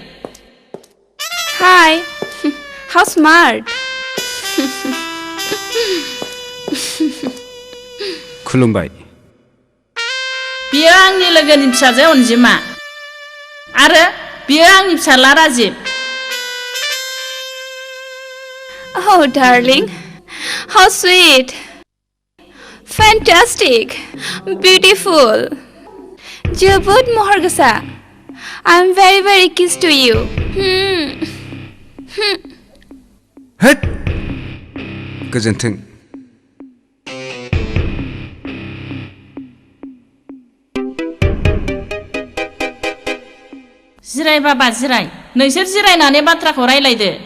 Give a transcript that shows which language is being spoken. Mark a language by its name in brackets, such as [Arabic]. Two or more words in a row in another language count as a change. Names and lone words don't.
[English] Hi how smart [Bodo] खुलुमबाय बियो आंनि लोगोनि फिसाजो अनजिमा आरो बियो आंनि फिसाला राजिब [English] Oh darling how sweet fantastic beautiful [Bodo] जोबोद महर गोसा [English] I'm very kiss to you [Bodo] होद गोजोन्थों जिराय बाबा जिराय नोंसोर जिरायनानै बाथ्राखौ रायलायदो